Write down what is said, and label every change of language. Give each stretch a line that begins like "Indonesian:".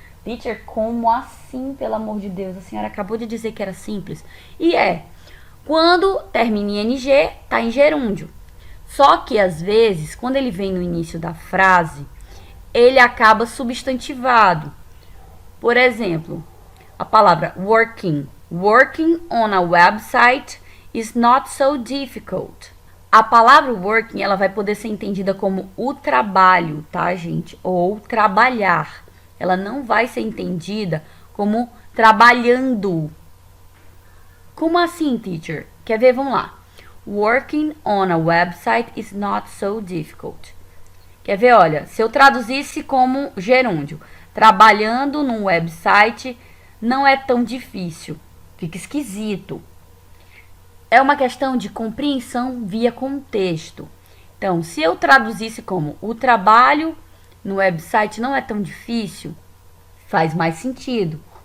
Portuguese: Teacher, como assim, pelo amor de Deus? A senhora acabou de dizer que era simples. E quando termina em ing, está em gerúndio. Só que, às vezes, quando ele vem no início da frase, ele acaba substantivado. Por exemplo, a palavra working.
English: Working on a website is not so difficult.
Portuguese: A palavra working, ela vai poder ser entendida como o trabalho, tá, gente? Ou trabalhar. Ela não vai ser entendida como trabalhando. Como assim, teacher? Quer ver? Vamos lá.
English: Working on a website is not so difficult.
Portuguese: Quer ver? Olha, se eu traduzisse como gerúndio, trabalhando num website não é tão difícil. Fica esquisito. É uma questão de compreensão via contexto. Então, se eu traduzisse como o trabalho no website não é tão difícil, faz mais sentido.